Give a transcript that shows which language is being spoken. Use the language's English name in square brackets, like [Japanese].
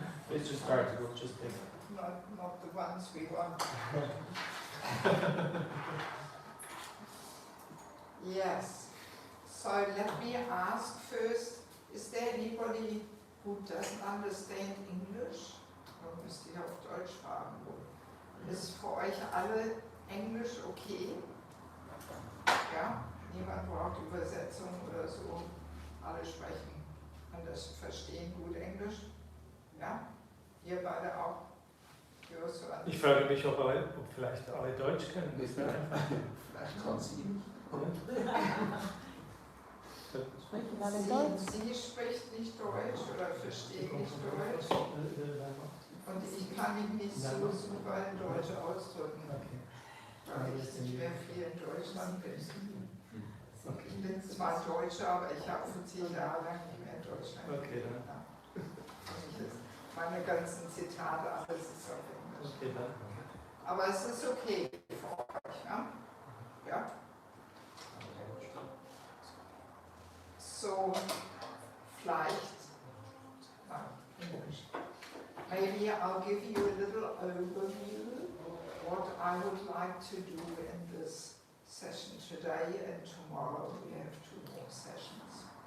[English] It's just hard to go, just think. not the ones we want. Yes. So let me ask first, is there anybody who doesn't understand English? [German] Dann müsst ihr auf Deutsch fragen. Ist für euch alle Englisch okay? Ja? Niemand braucht Übersetzung oder so? Alle sprechen und das verstehen gut Englisch? Ja? Ihr beide auch? Ich frage mich, ob vielleicht alle Deutsch können. Vielleicht kann sie nicht. Sie spricht nicht Deutsch oder versteht nicht Deutsch und ich kann mich nicht so super in Deutsch ausdrücken, weil ich nicht mehr viel in Deutschland bin. Ich bin zwar Deutsche, aber ich habe 50 Jahre lang nicht mehr in Deutschland gelebt. Meine ganzen Zitate, alles ist auf Englisch. Aber es ist okay für euch, ne? Ja? [English] So, vielleicht, maybe I'll give you a little overview what I would like to do in this session today, and tomorrow we have 2 more sessions.